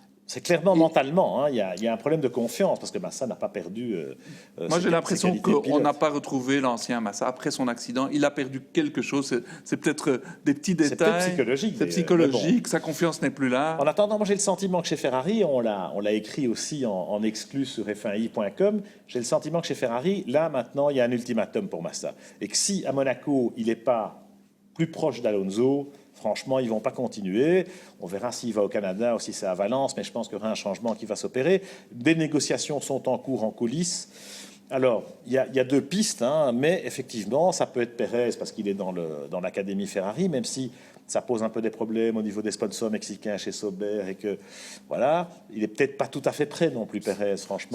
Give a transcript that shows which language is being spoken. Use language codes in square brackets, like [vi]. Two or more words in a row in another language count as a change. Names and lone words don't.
[fr] C'est clairement mentalement, hein, il y a un problème de confiance, parce que Massa n'a pas perdu Moi, j'ai l'impression ses qualités qu'on n'a pilote. pas retrouvé l'ancien Massa après son accident. Il a perdu quelque chose. C'est peut-être des petits C'est peut-être détails. psychologique. C'est d'ailleurs, psychologique. mais bon. Sa confiance n'est plus là. En attendant, moi j'ai le sentiment que chez Ferrari, on l'a écrit aussi en exclu sur f1i.com, j'ai le sentiment que chez Ferrari, là maintenant, il y a un ultimatum pour Massa. Et que si à Monaco, il n'est pas plus proche d'Alonso, franchement, ils ne vont pas continuer. On verra s'il va au Canada ou si c'est à Valence, mais je pense qu'il y aura un changement qui va s'opérer. Des négociations sont en cours en coulisses. Alors, il y a deux pistes, hein, mais effectivement, ça peut être Pérez parce qu'il est dans l'académie Ferrari, même si ça pose un peu des problèmes au niveau des sponsors mexicains chez Sauber et que, voilà, il est peut-être pas tout à fait prêt non plus, Pérez, franchement.